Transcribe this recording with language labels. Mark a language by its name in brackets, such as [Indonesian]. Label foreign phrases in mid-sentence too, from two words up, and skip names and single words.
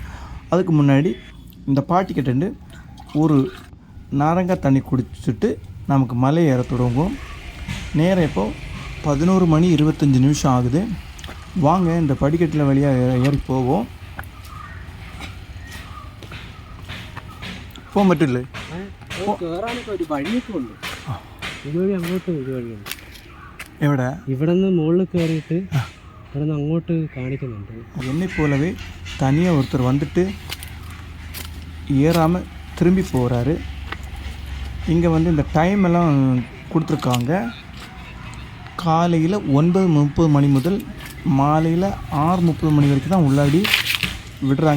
[Tamil] அதுக்கு முன்னாடி இந்த பாட்டி கிட்டேருந்து ஒரு நாரங்காய் தண்ணி குடிச்சிட்டு நமக்கு மலை ஏற தொடங்கும். நேரம் இப்போது 11:25 ஆகுது. வாங்க இந்த படிக்கட்டில் வழியாக ஏறி போவோம். போக மட்டும் இல்லை, [Malayalam] എവിടെ ഇവിടെ നിന്ന് മുകളിൽ കയറിയിട്ട് ഇവിടെ നിന്ന് അങ്ങോട്ട് കാണിക്കുന്നുണ്ട്. [Tamil] என்னை போலவே தனியாக ஒருத்தர் வந்துட்டு ஏறாமல் திரும்பி போகிறாரு. இங்கே வந்து இந்த டைம் எல்லாம் கொடுத்துருக்காங்க. காலையில் 9:30 மணி முதல் மாலையில் 6:30 மணி வரைக்கும் தான் உள்ளாடி விடுறாங்க.